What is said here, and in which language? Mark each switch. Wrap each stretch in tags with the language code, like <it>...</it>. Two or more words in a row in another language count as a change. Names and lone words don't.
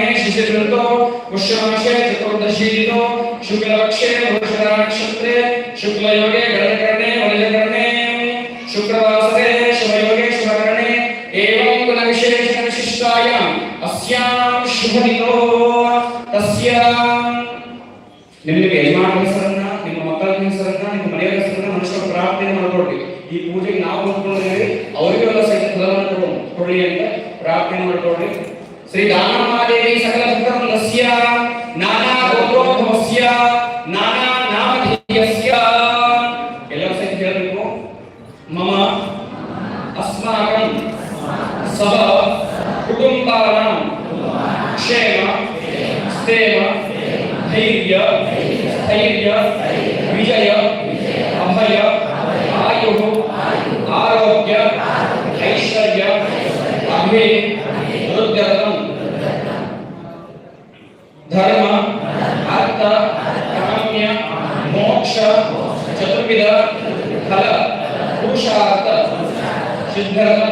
<sa>शिशिरऋतौ पुष्यमासे चतुर्दशीतो शुक्लपक्षे वृषभा नक्षत्रे शुक्लयोगे गणकर्णे वनजकर्णे शुक्रवासरे शुभयोगे शुभकर्णे एवं गुणविशेषण विशिष्टायाम् अस्यां शुभदिनो तस्यां</sa> <kn>ನಿಮಗೆ ಯಜಮಾನ ಹೆಸರನ್ನ ನಿಮ್ಮ ಮಕ್ಕಳ ಹೆಸರನ್ನ ನಿಮ್ಮ ಮನೆಯ ಹೆಸರನ್ನ ಮನುಷ್ಯರ ಪ್ರಾರ್ಥನೆ ಮಾಡ್ಕೊಡ್ರಿ. ಈ ಪೂಜೆಗೆ ನಾವು ಬಂದ್ಕೊಂಡಿದ್ದೀವಿ, ಅವರಿಗೆಲ್ಲ ಸಹಿತ ಫಲವನ್ನು ಕೊಡ್ಲಿ ಅಂತ ಪ್ರಾರ್ಥನೆ ಮಾಡ್ಕೊಡ್ರಿ.</kn> <sa>ಶ್ರೀ ದಾನಮಾದೇವಿ ಸಕಲ ಭಕ್ತವೃಂದಸ್ಯ ನಾನಾ ಗೋತ್ರೋದ್ಭವಸ್ಯ ನಾನಾ ನಾಮಧೇಯಸ್ಯ</sa> <kn>ಎಲ್ಲರೂ ಸಹಿತ ಹೇಳಬೇಕು.</kn> <sa>ಮಮ ಅಸ್ಮಾಕಂ ಸಹ ಕುಟುಂಬಾನಾಂ ಕ್ಷೇಮ ಸ್ಥೇಮ धैर्य स्थैर्य विजय अभय आयु आरोग्य ऐश्वर्य अभिवृद्ध्यर्थं धर्म अर्थ काम्य मोक्ष चतुर्विध फल पुरुषार्थ सिद्ध्यर्थं</sa>